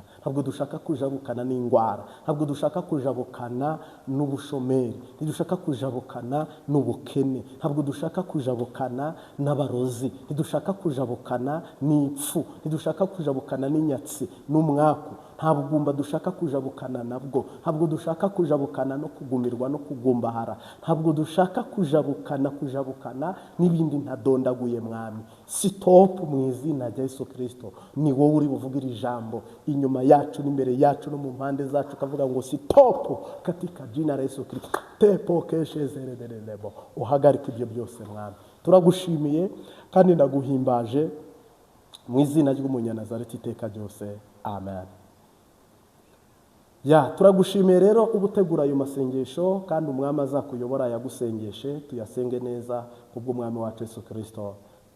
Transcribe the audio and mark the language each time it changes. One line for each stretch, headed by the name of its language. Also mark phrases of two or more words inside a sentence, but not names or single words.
Kinyarwanda: Ntabwo dushaka kujabukana n'indwara, ntabwo dushaka kujabukana n'ubushomeri, ntidushaka kujabukana n'ubukene, ntabwo dushaka kujabukana n'abarozi, ntidushaka kujabukana n'ipfu, ntidushaka kujabukana n'inyatsi n'umwaku, ntabwo dushaka kujabukana nabwo, ntabwo dushaka kujabukana no kugumirwa no kugumbahara, ntabwo dushaka kujabukana n'ibindi ntadondaguye Mwami. Stop mu izina rya Yesu Kristo. Ni wowe uri buvugira ijambo inyuma yacu n'imbere yacu no mu mpande zacu, kavuga ngo stop
Swahili: katika jina la Yesu Kristo. Tepo keshezerelebo.
Kinyarwanda: Uhagarika ibyo byose Mwami. Turagushimiye kandi ndaguhimbaje mu izina ry'umunyanazareti iteka ryose. Amen. Turagushimiye rero ubutegura ayo masengesho, kandi umwami azakuyobora yagusengeshe, tuyasenge neza kubw'umwami wacu Yesu Kristo.